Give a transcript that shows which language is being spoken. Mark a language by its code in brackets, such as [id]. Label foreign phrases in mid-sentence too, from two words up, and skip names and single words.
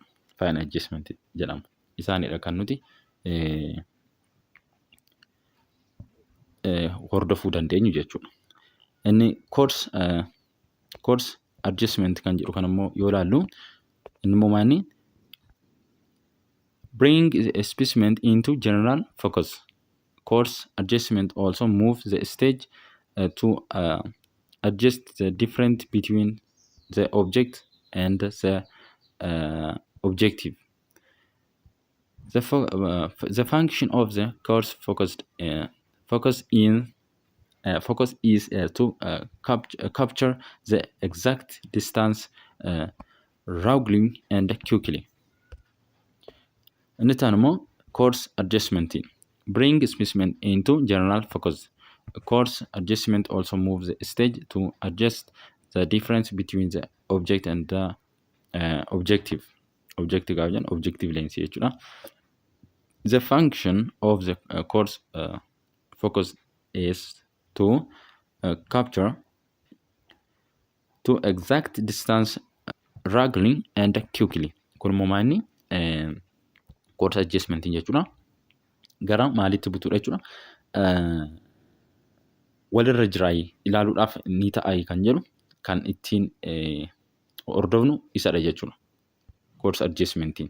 [en] Fine adjustment [om] jedhama. Isaanidha kan nuti hordofuu dandeenyu jechuudha. Inni [en] coarse adjustment [om] kan jedhu kanammoo yoo ilaallu inni immoo maanni [en] bring a specimen into general focus. Coarse adjustment also moves the stage to adjust the difference between the object and the objective. The function of the coarse focus is to capture the exact distance roughly and quickly. [om] Inni immoo [en] coarse adjustment bring specimen into general focus. Coarse adjustment also moves the stage to adjust the difference between the object and the objective. Objective lens jechuudha. The function of the coarse focus is to capture to exact distance rapidly and quickly. [om] Kun immoo maanni [en] coarse adjustment [om] jechuudha. Gara maalitti butuudha jechuudha. Walirra jiraayii ilaaluudhaaf ni ta'ayi kan jedhu kan ittiin hordofnu isadha jechuudha. [en] Coarse adjustmentiin.